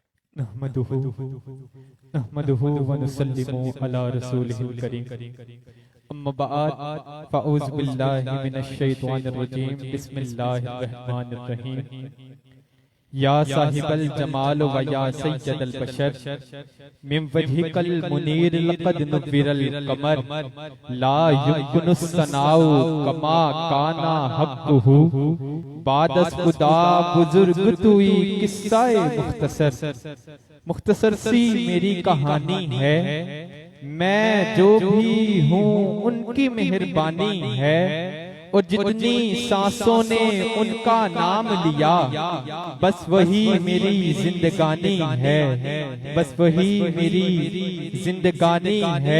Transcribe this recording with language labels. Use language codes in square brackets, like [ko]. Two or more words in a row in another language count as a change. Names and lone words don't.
[ar] نحمده نحمده ونسلم على رسوله الكريم. أما بعد فأعوذ بالله من الشيطان الرجيم. بسم الله الرحمن الرحيم. يا صاحب الجمال ويا سيد البشر من وجهك المنير لقد نور القمر لا يمكن الثناء كما كان حقه [fa] بعد از خدا بزرگ تویی قصه مختصر. [ur] مختصر سی میری کہانی ہے، میں جو بھی ہوں ان کی مہربانی ہے. اور جتنی سانسوں نے ان کا نام لیا، بس وہی میری زندگانی ہے، بس وہی میری زندگانی ہے.